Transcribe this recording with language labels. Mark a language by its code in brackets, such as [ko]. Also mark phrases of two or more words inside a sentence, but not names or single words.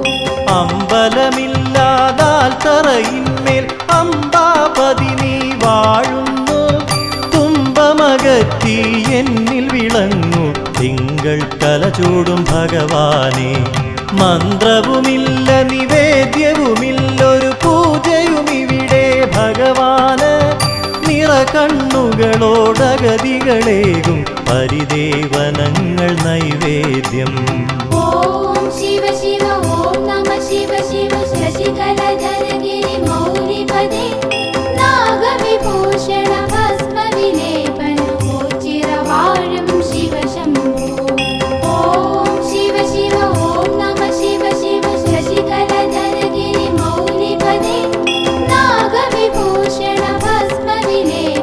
[ml] അമ്പലമില്ലാതാൽ തറയിന്മേൽ അമ്പാപതി നീ വാഴുന്നു തുമ്പമകറ്റി എന്നിൽ വിളങ്ങു തിങ്കൾ കലചൂടും ഭഗവാനെ മന്ത്രവുമില്ല നിവേദ്യവുമില്ലൊരു പൂജയുമിവിടെ ഭഗവാന് നിറകണ്ണുകളോടഗതികളേകും പരിദേവനങ്ങൾ നൈവേദ്യം [sa] ॐ शिव शिव ॐ नमः शिव शिव शशिकलधर गिरिमौलिपदे नागविभूषण भस्म विलेपन चिरवाळुं शिव शम्भो ॐ शिव शिव ॐ नमः शिव शिव शशिकलधर गिरिमौलिपदे नागविभूषण भस्म विलेपन